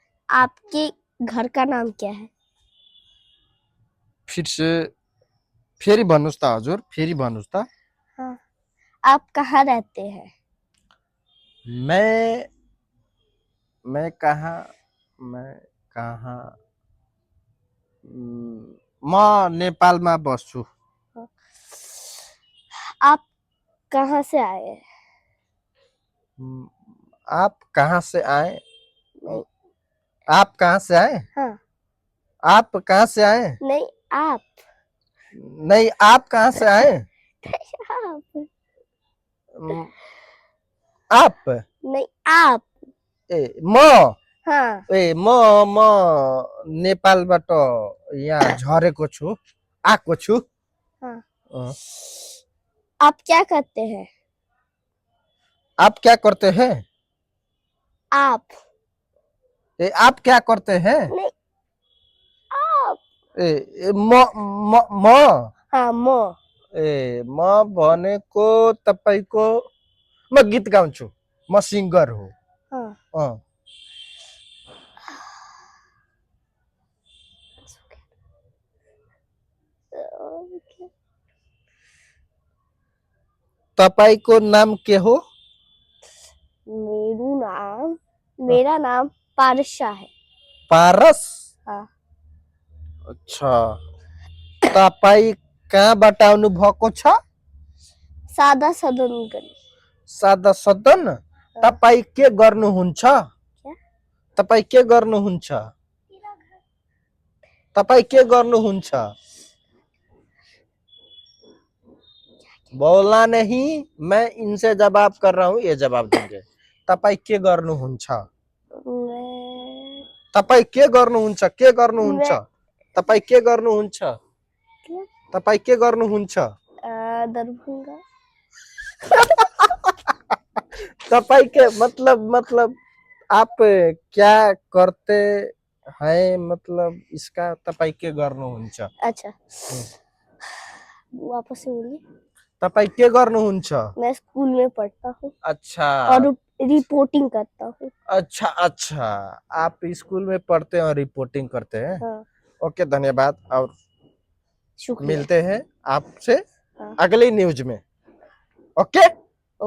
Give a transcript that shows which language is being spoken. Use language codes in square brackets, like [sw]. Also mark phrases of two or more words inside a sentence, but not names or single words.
[hi] आपके घर का नाम क्या है? [ne] फिर से फेरि भन्नुहोस् त हजुर, फेरि भन्नुहोस् त। [hi] हाँ, आप कहाँ रहते हैं? मैं मैं कहाँ मैं कहाँ [ne] म नेपालमा बस्छु। [hi] आप कहाँ से आए हैं? आप कहाँ से आए? नहीं, आप कहाँ से आए? हाँ, आप कहाँ से आए? नहीं आप। नहीं, आप कहाँ से आए? आप उम, आप नहीं आप। [ne] ए म [hi] हाँ, [ne] ए म नेपालबाट यहाँ झरेको छु, आएको छु। [hi] हाँ। अँ, आप क्या करते हैं? आप क्या करते हैं? आप आप क्या करते हैं? नहीं आप। [ne] म [hi] हाँ, [ne] म। म भनेको तपाईको म गीत गाउँछु, म सिङ्गर हो। [hi] हाँ। [ne] तपाईको नाम के हो? [hi] मेरा नाम पारसा है। पारस? हाँ। अच्छा, [ne] तपाई कहाँबाट आउनु भएको छ? [hi] सादा सदन गली। [ne] सादा सदन? तपाई के गर्नुहुन्छ? [hi] क्या? [ne] तपाई के गर्नुहुन्छ? तपाई के गर्नुहुन्छ? [hi] बोलना नहीं, मैं इनसे जवाब कर रहा हूँ, ये जवाब देंगे। [ne] तपाई के गर्नुहुन्छ? तपाई के गर्नुहुन्छ? के गर्नुहुन्छ? तपाई के गर्नुहुन्छ? तपाई के गर्नुहुन्छ? दरभंगा। तपाई के मतलब आप क्या करते हैं, मतलब इसका तपाई के गर्नुहुन्छ? [hi] अच्छा, वापस से बोलिए। [ne] तपाई के गर्नुहुन्छ? [hi] मैं स्कूल में पढ़ता हूँ अच्छा और रिपोर्टिंग करता हूँ। अच्छा अच्छा, आप स्कूल में पढ़ते हैं और रिपोर्टिंग करते हैं। हाँ, ओके, धन्यवाद और शुक्रिया। मिलते हैं आपसे हाँ, अगली न्यूज में। ओके।